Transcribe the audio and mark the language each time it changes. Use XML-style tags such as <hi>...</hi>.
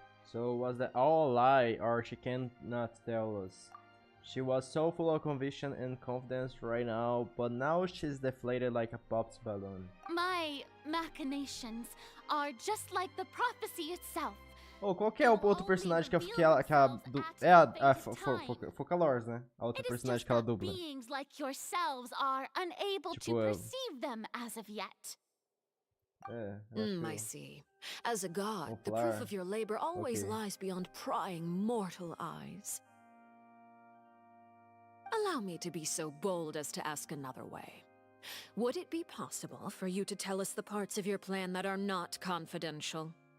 <en>So was that all a lie, or she cannot tell us? She was so full of conviction and confidence right now, but now she's deflated like a popped balloon. My machinations are just like the prophecy itself.</en> <pt>Oh, qual que é o outro personagem que ela é a Focalors, né? A outra personagem que ela dubla.</pt> <en>Beings like yourselves are unable to perceive them as of yet. I see. As a god, the proof of your labor always lies beyond prying mortal eyes. Allow me to be so bold as to ask another way. Would it be possible for you to tell us the parts of your plan that are not confidential?</en>